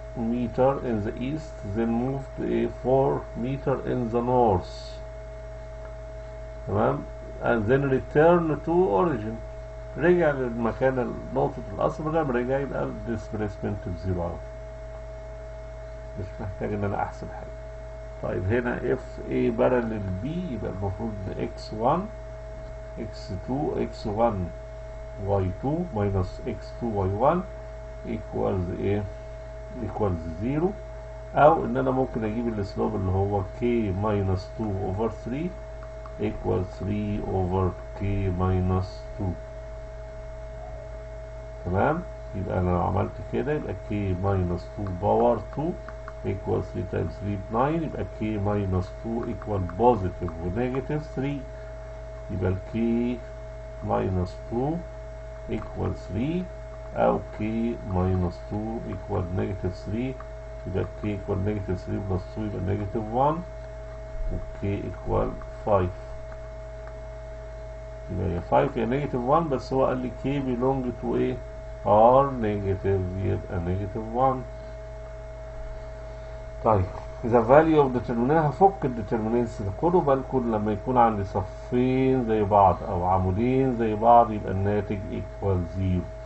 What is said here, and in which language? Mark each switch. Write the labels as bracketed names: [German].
[English] meter in the east, then move to a 4 meter in the north. [Arabic] تمام. [English] and then return to origin. [Arabic] رجع للمكان نقطة الأصل، رجع يبقى displacement بزيرو. مش محتاج إن أنا أحسب حاجة. طيب هنا [English] if A parallel B [Arabic] يبقى المفروض [English] x1 x2 x1 y2 minus x2 y1 equals ايه؟ equals 0. أو إن أنا ممكن أجيب السلوب اللي هو k minus 2 over 3 equals 3 over k minus 2. [Arabic] تمام؟ يبقى أنا لو عملت كده يبقى [English] k minus 2 power 2 equals 3 times 3 9. يبقى k minus 2 equal positive و negative 3. يبقى ال k minus 2 equal 3 أو k minus 2 equal negative 3. يبقى k equal negative 3 plus 2 يبقى negative 1 و k equal 5. [Arabic] يبقى هي 5 هي [English] negative 1 [Arabic] بس هو قال لي [English] k belong to ايه؟ r negative يبقى negative 1. طيب the value of determinant [Arabic] هفك الديترمينانتس. خدوا بالكم لما يكون عندي صفين زي بعض أو عمودين زي بعض يبقى الناتج equal 0.